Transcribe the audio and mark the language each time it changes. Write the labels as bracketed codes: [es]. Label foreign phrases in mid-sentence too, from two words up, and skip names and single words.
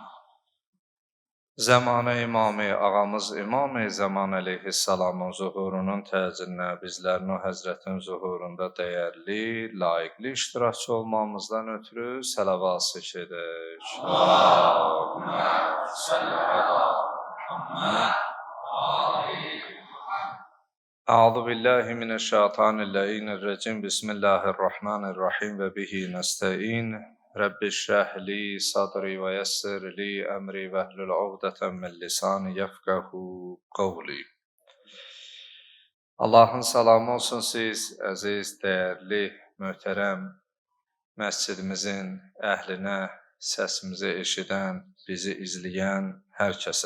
[az] Zəmanə İmamı, ağamız İmam-ı Zaman əleyhissalamın zuhurunun təcilinə, bizlərin o həzrətin zuhurunda dəyərli, layiqli iştirakçı olmamızdan ötürü salavat zikr edək. [ar] اللهم صل على محمد وآل محمد. أعوذ بالله من الشيطان الرجيم. بسم الله الرحمن الرحيم وبه نستعين. رب اشرح لي صدري ويسر لي أمري واحلل عقدة من لساني يفقهوا قولي. [az] Allahın salamı olsun siz, əziz, dəyərli, möhtərəm məscidimizin əhlinə, səsimizi eşidən, bizi izləyən hər kəsə.